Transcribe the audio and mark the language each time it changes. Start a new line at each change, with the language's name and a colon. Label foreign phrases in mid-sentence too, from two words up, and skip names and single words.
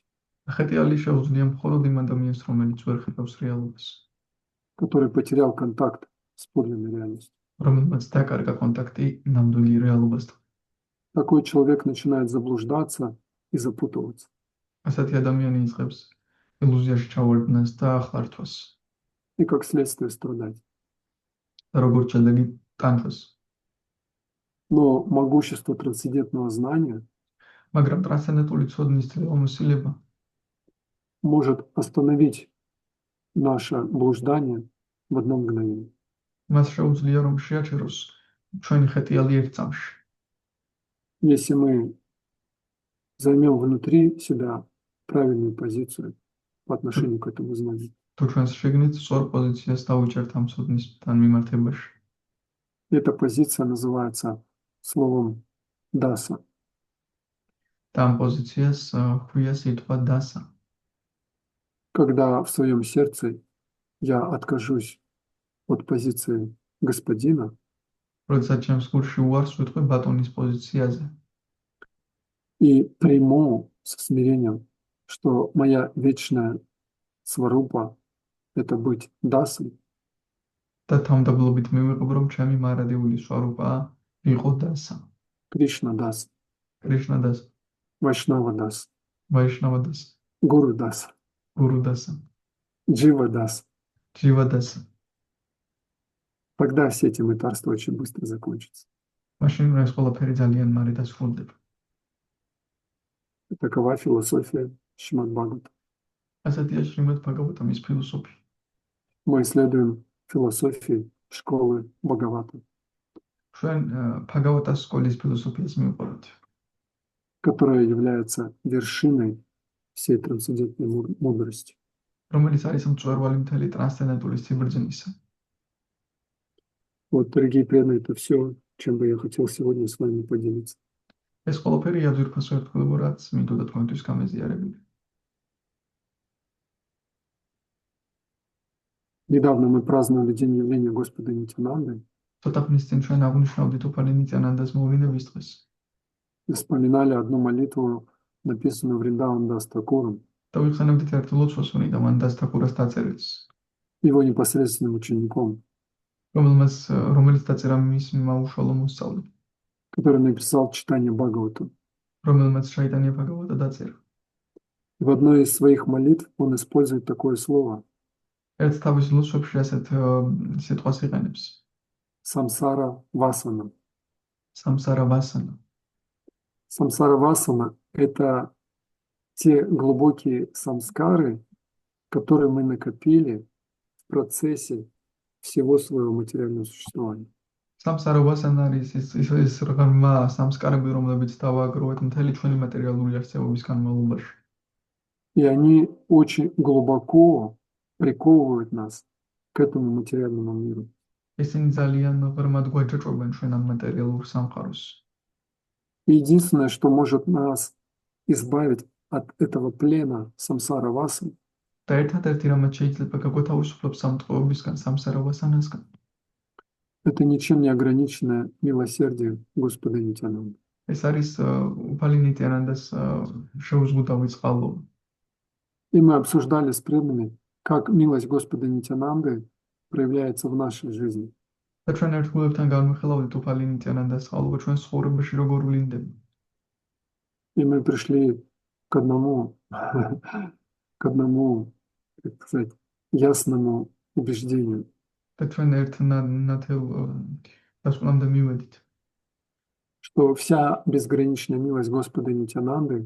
Georgian: ხეტიალი შეუძლია მხოლოდ იმ ადამიანს, რომელიც ვერ ხედავს რეალობას,
Russian: который потерял контакт с подлинной реальностью.
Georgian: რომელმაც დაკარგა კონტაქტი ნამდვილი რეალობასთან.
Russian: Такой человек начинает заблуждаться и запутываться.
Georgian: ასეთი ადამიანი იწყებს ილუზიაში ჩავარდნას და ახლართვას
Russian: И как следствие страдать.
Georgian: და როგორც შედეგი ტანჯვას.
Russian: Но могущество трансцендентного знания
Georgian: მაგრამ ტრანსცენდენტული ცოდნის ძლევამოსილება
Russian: может остановить наше блуждание в одно мгновение.
Georgian: მას შეუძლია რომ შეაჩეროს ჩვენი ხეტიალი ერთ წამში.
Russian: Если мы займем внутри себя правильную позицию по отношению к этому знанию.
Georgian: თუ ჩვენს შიგნით სწორ პოზიციას დავიჭერთ ამ ცოდნისთან მიმართებაში.
Russian: Эта позиция называется словом даса.
Georgian: და ამ პოზიციას ჰქვია სიტყვა დასა.
Russian: Когда в своем сердце я откажусь от позиции господина
Georgian: როდესაც ჩემს გულში უარს ვიტყვი ბატონის პოზიციაზე
Russian: и приму со смирением, что моя вечная сварупа – это быть дасой,
Georgian: და თავმდაბლობით მივიღებ რომ ჩემი მარადიული სვარუპაა იყო დასა.
Russian: Кришна дас,
Georgian: კრიშნა დასა,
Russian: Вайшнава дас,
Georgian: ვაიშნავა დასა,
Russian: Гуру дас,
Georgian: გურუ დასა,
Russian: Джива дас.
Georgian: ჯივა დასა.
Russian: Тогда все эти мытарства очень быстро закончатся.
Georgian: მაშინ ეს ყველაფერი ძალიან მალე დასრულდება.
Russian: Такова философия Шримад Бхагавата.
Georgian: ასეთია შრიმად ბაგავატამის ფილოსოფია.
Russian: Мы исследуем философии школы Бхагавата,
Georgian: ჩვენ ბაგავატას სკოლის ფილოსოფიას მივყვებით,
Russian: которая является вершиной всей трансцендентной мудрости.
Georgian: რომელიც არის მწვერვალი მთელი ტრანსცენდენტული სიბრძნისა.
Russian: Вот, дорогие преданные, это все, чем бы я хотел сегодня с вами поделиться.
Georgian: ეს ყველაფერია ძვირფას ვერტკულებო, რაც მინდოდა თქვენთვის გამეზიარებული.
Russian: Недавно мы праздновали день явления Господа Нитянанды
Georgian: ცოტა ხნის წინ ჩვენ აღნიშნავდით უფალი ნიტიანანდას მოვლენების დღეს
Russian: и вспоминали одну молитву, написанную Вриндаван Дас Такуром,
Georgian: და ვიხსენებდით ერთ ლოცვას, ვინდა დასთაკურას დაწერილს,
Russian: его непосредственным учеником,
Georgian: რომელიც დაწერა მის მაუშალო მოსწავლედ,
Russian: который написал читание Бхагавата.
Georgian: რომელმაც შაიტანია ბაგავატა დაწერა.
Russian: В одной из своих молитв он использует такое слово
Georgian: ერთ თავის ლოცვებში ასეთ სიტყვას იყენებს.
Russian: «самсара васана».
Georgian: სამსარა ვასანა.
Russian: Самсара васана – это те глубокие самскары, которые мы накопили в процессе всего своего материального существования.
Georgian: სამსარა ვასანა არის ის რღმა სამსკარები, რომლებიც დავაგროვეთ მთელი ჩვენი მატერიალური არსებობის განმავლობაში.
Russian: И они очень глубоко приковывают нас к этому материальному миру.
Georgian: ისინი ძალიან ღრმად გვაჯაჭვებენ ჩვენ ამ მატერიალურ სამყაროს.
Russian: И единственное, что может нас избавить от этого плена самсара васан,
Georgian: და ერთადერთი რამაც შეიძლება გაგვათავისუფლებს ამ ტყვეობისგან, სამსარა ვასანასგან,
Russian: это ничем не ограниченное милосердие Господа Нитянанды.
Georgian: ეს არის უფალი ნიტიანანდას შეუზღუდავი წყალობა.
Russian: И мы обсуждали с преданными, как милость Господа Нитянанды проявляется в нашей жизни.
Georgian: და ჩვენ ერთგულებთან განვიხილავდით უფალი ნიტიანანდას წყალობა ჩვენ ცხოვრებაში როგორ ვლინდება.
Russian: И мы пришли к одному, как сказать, ясному убеждению,
Georgian: და ჩვენ ერთ ნათელ დასკვნამდე მივედით,
Russian: что вся безграничная милость Господа Нитянанды